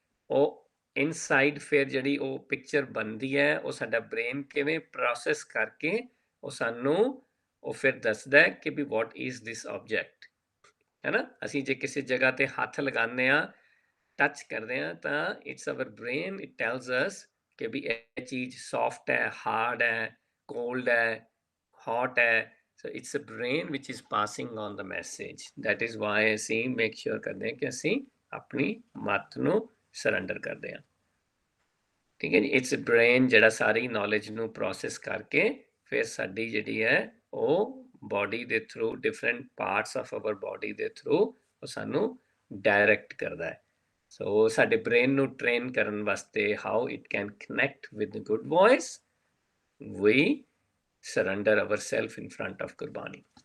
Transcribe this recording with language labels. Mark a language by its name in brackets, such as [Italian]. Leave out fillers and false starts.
[Punjabi] ਉਹ ਇਨਸਾਈਡ ਫਿਰ ਜਿਹੜੀ ਉਹ ਪਿਕਚਰ ਬਣਦੀ ਹੈ, ਉਹ ਸਾਡਾ ਬ੍ਰੇਨ ਕਿਵੇਂ ਪ੍ਰੋਸੈਸ ਕਰਕੇ ਉਹ ਸਾਨੂੰ ਉਹ ਫਿਰ ਦੱਸਦਾ ਹੈ ਕਿ ਵੀ [English] what is this object, [Punjabi] ਹੈ ਨਾ। ਅਸੀਂ ਜੇ ਕਿਸੇ ਜਗ੍ਹਾ ਤੇ ਹੱਥ ਲਗਾਉਂਦੇ ਹਾਂ, ਟੱਚ ਕਰਦੇ ਹਾਂ, ਤਾਂ [English] it's our brain, it tells us [Punjabi] ਕਿ ਵੀ ਇਹ ਚੀਜ਼ ਸੌਫਟ ਹੈ, ਹਾਰਡ ਹੈ, ਕੋਲਡ ਹੈ, ਹੌਟ ਹੈ। [English] So it's a brain which is passing on the message. That is why [Punjabi] ਅਸੀਂ make sure ਕਰਦੇ ਹਾਂ ਕਿ ਅਸੀਂ ਆਪਣੀ ਮੱਤ ਨੂੰ ਸਰੈਂਡਰ ਕਰਦੇ ਹਾਂ। ਠੀਕ ਹੈ ਜੀ, ਇਟਸ ਬ੍ਰੇਨ ਜਿਹੜਾ ਸਾਰੀ ਨੌਲੇਜ ਨੂੰ ਪ੍ਰੋਸੈਸ ਕਰਕੇ ਫਿਰ ਸਾਡੀ ਜਿਹੜੀ ਹੈ ਉਹ ਬੋਡੀ ਦੇ through, [English] different parts of our body [Punjabi] ਦੇ ਥਰੂ ਉਹ ਸਾਨੂੰ ਡਾਇਰੈਕਟ ਕਰਦਾ ਹੈ। ਸੋ ਸਾਡੇ ਬ੍ਰੇਨ ਨੂੰ ਟ੍ਰੇਨ ਕਰਨ ਵਾਸਤੇ [English] How it can connect with good voice, we surrender ourselves in front of Gurbani.